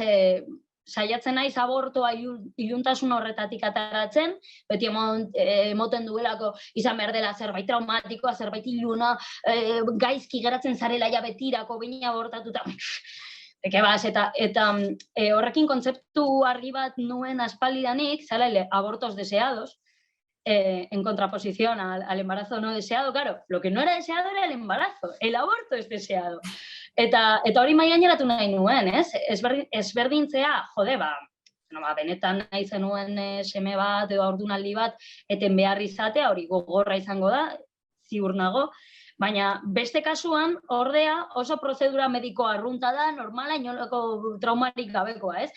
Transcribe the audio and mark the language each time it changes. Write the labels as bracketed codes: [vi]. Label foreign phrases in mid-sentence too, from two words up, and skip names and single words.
[eu] Saiatzen naiz abortoa iluntasun horretatik ataratzen, beti emoten duelako izan behar dela zerbait traumatikoa, zerbait iluna, gaizki geratzen zarela ja betirako, behin abortatuta, eta horrekin kontzeptu argi bat nuen aspaldidanik, zela [es] abortos deseados, en contraposición al embarazo no deseado, claro, lo que no era deseado era el embarazo, el aborto es deseado. [eu] Eta hori mahai gaineratu nahi nuen, ez? Ezberdintzea, benetan nahi zenuen seme bat edo haurdunaldi bat eten behar izatea, hori gogorra izango da, ziur nago, baina beste kasuan, ordea, oso prozedura mediko arrunta da, normala, inolako traumarik gabekoa, ez?